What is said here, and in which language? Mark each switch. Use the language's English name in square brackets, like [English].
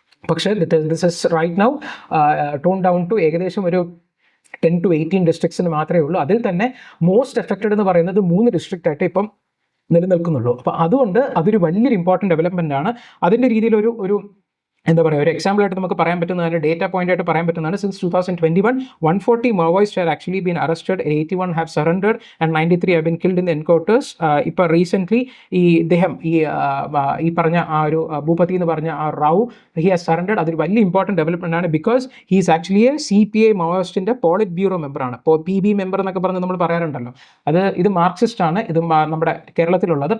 [Malayalam] പക്ഷേ [English] this is right now tone down to [Malayalam] ഏകദേശം ഒരു 10 to 18 ഡിസ്ട്രിക്ട്സിന് മാത്രമേ ഉള്ളൂ. അതിൽ തന്നെ മോസ്റ്റ് എഫക്റ്റഡ് എന്ന് പറയുന്നത് 3 ഡിസ്ട്രിക്റ്റ് ആയിട്ട് ഇപ്പം നിലനിൽക്കുന്നുള്ളൂ. അപ്പോൾ അതുകൊണ്ട് അതൊരു വലിയൊരു ഇമ്പോർട്ടൻറ്റ് ഡെവലപ്മെൻ്റ് ആണ്. അതിൻ്റെ രീതിയിൽ ഒരു എന്താ പറയുക, ഒരു എക്സാമ്പിൾ ആയിട്ട് നമുക്ക് പറയാൻ പറ്റുന്നതാണ്, ഡേറ്റ പോയിന്റ് ആയിട്ട് പറയാൻ പറ്റുന്നതാണ്. [English] Since 2021 140 Maoists have actually been arrested, 81 have surrendered and 93 have been killed in the encounters. [Malayalam] ഇപ്പോൾ റീസെൻ്റ്ലി ഇദ്ദേഹം ഈ പറഞ്ഞ ആ ഒരു ഭൂപതി എന്ന് പറഞ്ഞ ആ റാവു, [English] He has surrendered. [Malayalam] അതൊരു വലിയ ഇമ്പോർട്ടൻറ്റ് ഡെവലപ്മെൻ്റ് ആണ്. [English] because he is actually a [Malayalam] CPI മാവോയിസ്റ്റിൻ്റെ polit bureau മെമ്പറാണ്. ഇപ്പോൾ PB മെമ്പർ എന്നൊക്കെ പറഞ്ഞ് നമ്മൾ പറയാറുണ്ടല്ലോ, ഇത് മാർക്സിസ്റ്റ് ആണ്, ഇത് നമ്മുടെ കേരളത്തിലുള്ളത്.